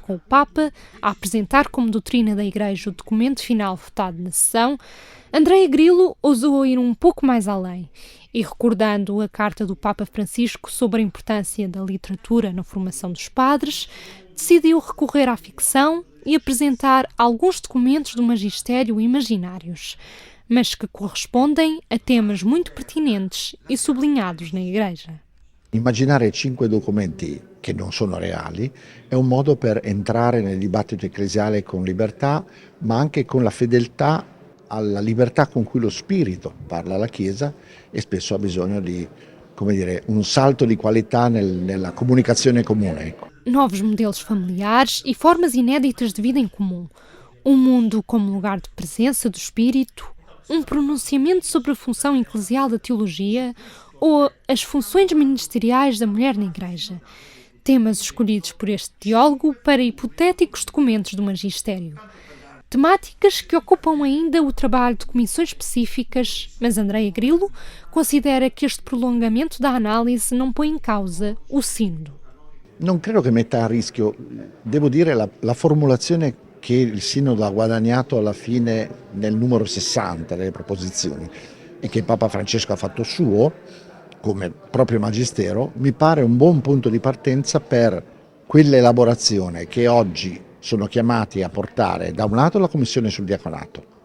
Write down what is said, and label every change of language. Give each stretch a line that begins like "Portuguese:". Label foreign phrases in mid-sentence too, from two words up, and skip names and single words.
Portuguese: com o Papa a apresentar como doutrina da Igreja o documento final votado na sessão, Andrea Grillo ousou ir um pouco mais além e, recordando a carta do Papa Francisco sobre a importância da literatura na formação dos padres, decidiu recorrer à ficção e apresentar alguns documentos do magistério imaginários, mas que corrispondem a temas muito pertinentes e sublinhados na Igreja.
Italian: Immaginare 5 documenti che non sono reali è un modo per entrare nel dibattito ecclesiale con libertà, ma anche con la fedeltà alla libertà con cui lo Spirito parla alla Chiesa e spesso ha bisogno di, come dire, un salto di qualità nella comunicazione comune. Ecco.
Portuguese: Novos modelos familiares e formas inéditas de vida em comum. Um mundo como lugar de presença do Espírito, um pronunciamento sobre a função eclesial da teologia ou as funções ministeriais da mulher na Igreja. Temas escolhidos por este teólogo para hipotéticos documentos do magistério. Temáticas que ocupam ainda o trabalho de comissões específicas, mas Andrea Grillo considera que este prolongamento da análise não põe em causa o sínodo.
Italian: Non credo che metta a rischio, devo dire, la formulazione che il Sinodo ha guadagnato alla fine nel numero 60 delle proposizioni e che Papa Francesco ha fatto suo come proprio magistero, mi pare un buon punto di partenza per quell'elaborazione che oggi sono chiamati a portare da un lato la Commissione sul Diaconato,